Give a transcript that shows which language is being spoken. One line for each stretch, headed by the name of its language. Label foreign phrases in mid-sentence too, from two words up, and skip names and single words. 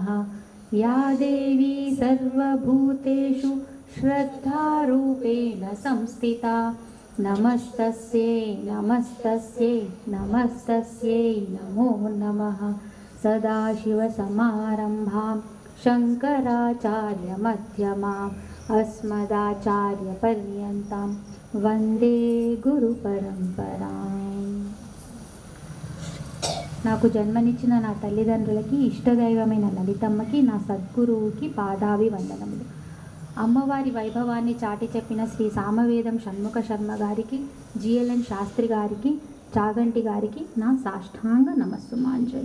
Sanskrit: या देवी सर्वभूतेषु श्रद्धारूपेण संस्थिता नमस्तस्यै नमस्तस्यै नमस्तस्यै नमो नमः। सदाशिवसमारम्भां शङ्कराचार्यमध्यमाम् अस्मदाचार्यपर्यन्तां वन्दे गुरुपरम्पराम्।
Telugu: నాకు జన్మనిచ్చిన నా తల్లిదండ్రులకి, ఇష్టదైవమైన లలితమ్మకి, నా సద్గురువుకి పాదాభివందనములు. అమ్మవారి వైభవాన్ని చాటి చెప్పిన శ్రీ సామవేదం షణ్ముఖ శర్మ గారికి, జిఎల్ఎన్ శాస్త్రి గారికి, చాగంటి గారికి నా సాష్టాంగ నమస్సుమాంజలి.